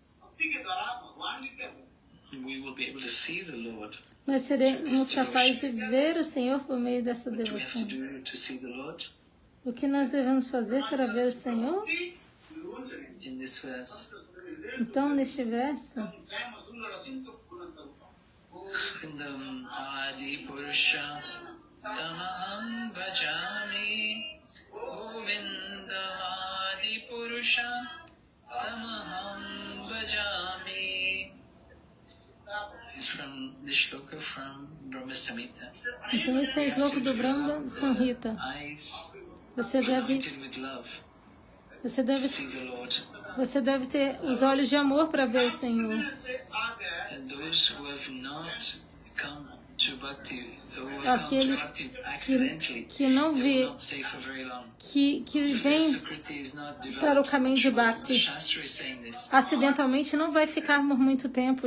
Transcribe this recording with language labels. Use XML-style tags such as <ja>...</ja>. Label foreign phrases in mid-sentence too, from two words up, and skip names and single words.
<pt>Nós seremos capazes de ver o Senhor por meio dessa devoção. O que nós devemos fazer para ver o Senhor? Então, neste verso,</pt> <sa>Govindam Adi Purusha Tamaham Bhajami, Govindam Adi Purusha Tamaham Bhajami.</sa> <en>It's from the shloka from Brahma Samhita.</en> <pt>Então esse é o shloka do Brahma Samhita. Você deve ter os olhos de amor para ver o Senhor. Aqueles que não vê, que vêm para o caminho de Bhakti, acidentalmente não vai ficar por muito tempo.</pt>